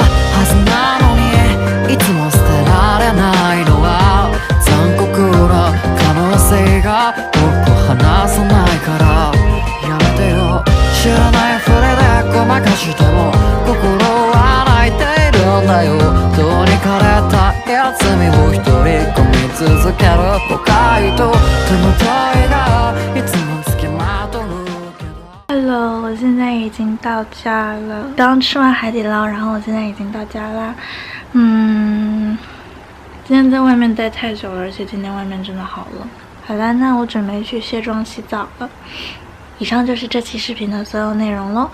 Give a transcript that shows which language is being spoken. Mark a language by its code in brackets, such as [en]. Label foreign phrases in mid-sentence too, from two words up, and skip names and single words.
[ja] はずなのにいつも捨てられないのは残酷な可能性が僕を離さないからやめてよ知らないふりでごまかしても心は泣いているんだよどうにかれた休みを一人込み続ける誤解と手元がいつもつきまとうけど [zh] Hello， 我现在已经到家了，刚吃完海底捞，然后我现在已经到家啦。今天在外面待太久了，而且今天外面真的好冷。好啦，那我准备去卸妆洗澡了。以上就是这期视频的所有内容咯。